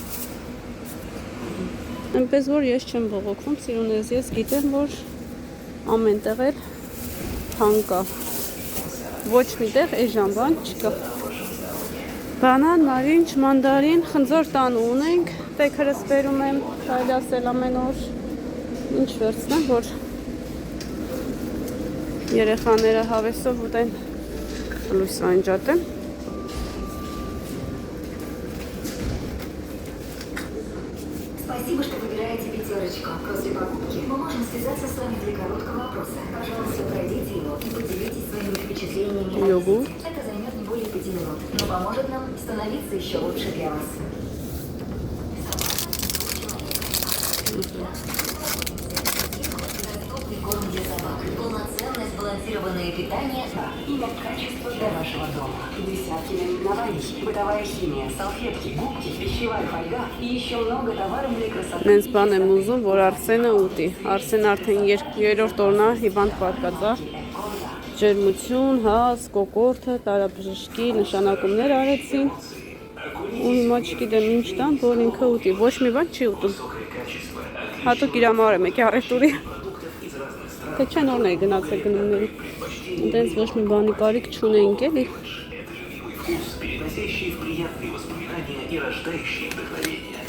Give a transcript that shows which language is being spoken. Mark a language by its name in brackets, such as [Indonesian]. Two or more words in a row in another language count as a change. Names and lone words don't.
[Armenian] Այնպես որ ես չեմ բողոքվում, սիրուներս, ես գիտեմ, որ ամեն տեղ էլ թանկ է։ Ոչ մի տեղ էժան բան չկա։ Բանան, նարինջ, մանդարին, խնձոր տան ունենք, տեքրս բերում եմ, կարելի ասել ամեն օր ինչ վերցնեմ, որ երեխաները հավեսով ուտեն, լույս անջատեմ։ [Russian] Спасибо, что выбираете пятерочку. После покупки мы можем связаться с вами для короткого опроса. Пожалуйста, пройдите его и поделитесь своими впечатлениями. Йогурт. Это займет не более 5 минут, но поможет нам становиться еще лучше для вас. Доступный корм для собак, полноценное сбалансированное питание и качество для вашего дома. Десятки наименований, бытовая химия, салфетки, губки, пищевая фольга и еще много товаров для красоты. [Armenian] Նենց բան եմ ուզում, որ Արսենը ուտի։ Արսեն արդեն երրորդ օրն է հիվանդ պատկած է։ Ջերմություն, հաց, կոկորտը, տարաբժշկի նշանակումներ արեցին։ Ու հիմա չգիտեմ ինչ տան, որ ինքը ուտի։ Ոչ մի բան չի ուտում։ Հատուկ իր համար եմ եկել առևտուրի։ Թե չեն օրն է գնացել գնումների։ Դենց ոչ մի բանի կարիք չունեինք էլի։ [Russian] Вкус, переносящий в приятные воспоминания и рождающий вдохновение.